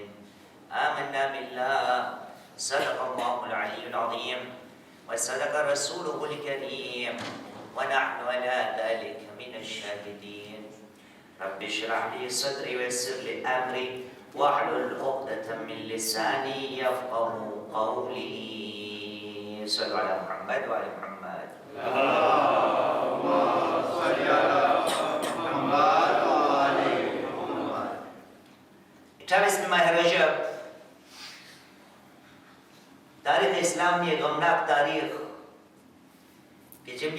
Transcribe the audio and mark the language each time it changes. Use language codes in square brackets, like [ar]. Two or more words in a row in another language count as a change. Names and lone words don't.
[ar] آمنا بالله صدق الله العلي العظيم وصدق رسوله الكريم ونحن على ذلك رب اشرح لي صدري ويسر لي أمري واحلل عقدة من لساني يفقهوا قولي. صلوا على محمد وعلى محمد. [gu] માહ રજબ તારીખ ઇસ્લામની એક ગમનાક તારીખ કે જેમની